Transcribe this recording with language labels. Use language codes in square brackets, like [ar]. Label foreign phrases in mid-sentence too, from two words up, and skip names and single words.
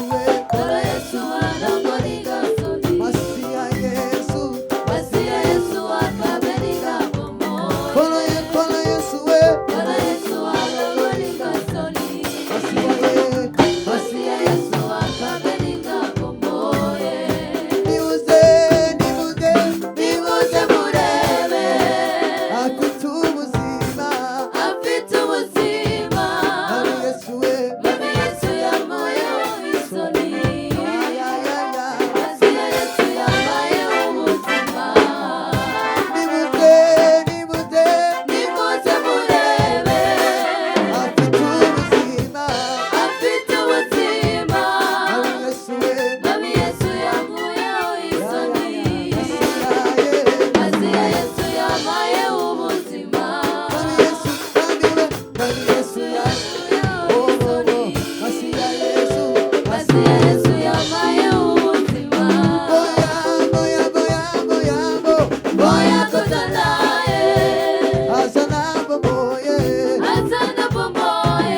[ln] kono Yesu alongolinga soni Masia Yesu Masia Yesu akabelinga bomoye kono Yesu kono Yesu alongolinga soni Masia Masia Yesu akabelinga bomoye [rw] nibuze nimuze murebe afite ubuzima afite ubuzima ari Yesu Mami Yesu yambayeho isoni ya Masia Yesu yambayeho ubuzima nibuze nimuze murebe afite ubuzima afite ubuzima ari Yesu Mami Yesu yambayeho isoni Masia Yesu yambayeho ubuzima Ari Yesu Masia Yesu Masia Yesu yambayeho ubuzima [ln] boya boya kotalaye azana bomoye azana bomoye